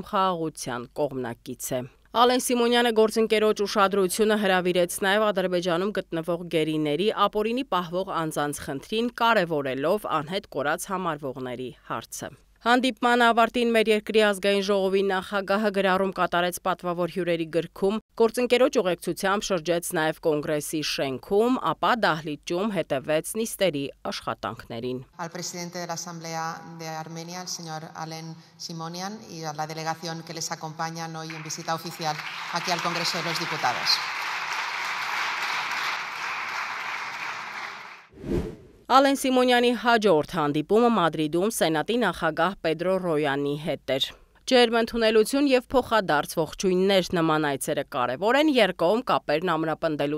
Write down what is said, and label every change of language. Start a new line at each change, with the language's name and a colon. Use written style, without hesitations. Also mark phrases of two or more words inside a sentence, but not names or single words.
Armenian: խաղաղության կողմնակից է։ Ալեն Սիմոնյանը գործընկերոջ ուշադրությունը հրավիրեց նաև Ադրբեջանում գտնվող գերիների ապօրինի պահվող անձանց խնդրին, կարևորելով անհետ կորած համարվողների հարցը։ Հանդիպման ավարտին մեր երկրի ազգային ժողովի նախագահը գրառում կատարեց պատվավոր հյուրերի գրքում, գործընկերոջ ուղեկցությամբ շրջեց նաև կոնգրեսի շենքում, ապա դահլիճում հետևեց նիստերի աշխատանքներին։
Spanish: Al presidente de la Asamblea de Armenia, el señor Alen Simonian, y a la delegación que les acompañan hoy en visita oficial aquí al Congreso de los Diputados.
Armenian: Ալեն Սիմոնյանի հաջորդ հանդիպումը Մադրիդում Սենատի նախագահ Պեդրո Ռոյանի հետ էր։ Ջերմընդունելություն եւ փոխադարձ ողջույններ նման այցերը կարևոր են երկկողմ կապերն ամրապնդելու